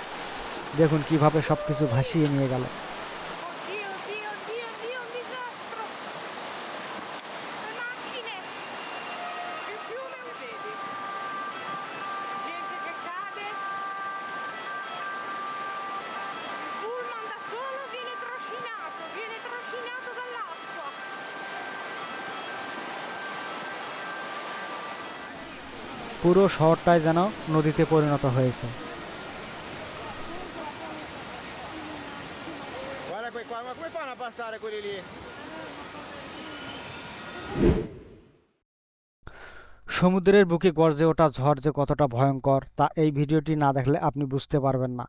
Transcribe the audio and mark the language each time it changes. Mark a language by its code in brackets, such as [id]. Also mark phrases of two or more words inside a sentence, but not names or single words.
[bn] দেখুন কিভাবে সবকিছু ভাসিয়ে নিয়ে গেল। [it] Oddio, oddio, oddio, oddio, un disastro! Le macchine! Il fiume, vedi? Gente che cade. Il pullman da solo viene trascinato dall'acqua. [bn] পুরো শহরটাই যেন নদীতে পরিণত হয়েছে। [it] Guarda qua, ma come fanno a passare quelli lì? [bn] সমুদ্রের বুকে গর্জে ওঠা ঝড় যে কতটা ভয়ঙ্কর তা এই ভিডিওটি না দেখলে আপনি বুঝতে পারবেন না।